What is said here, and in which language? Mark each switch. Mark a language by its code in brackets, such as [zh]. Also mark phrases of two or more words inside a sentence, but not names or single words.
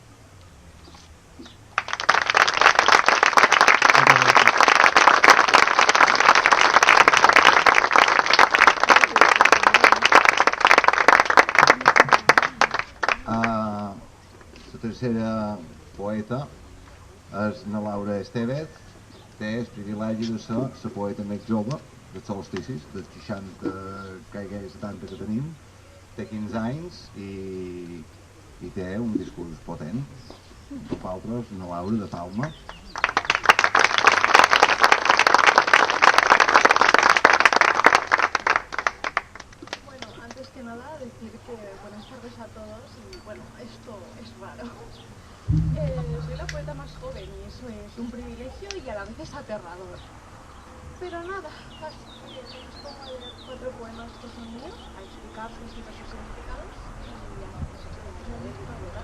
[ca] La tercera poeta és na Laura Estevez, té el privilegi de ser la poeta més jove dels solsticis, dels 60, gairebé 70 que tenim. Té 15 anys i té un discurs potent. Nosaltres, na Laura de Palma. [es] Bueno, antes que nada decir que buenas tardes a todos y bueno, esto es raro. Soy la poeta más joven y eso es un privilegio y a la vez es aterrador. Pero nada, así que os pongo a leer 4 poemas que son míos, a explicar sus diversos significados y ya, pues esto es una letra, ¿verdad?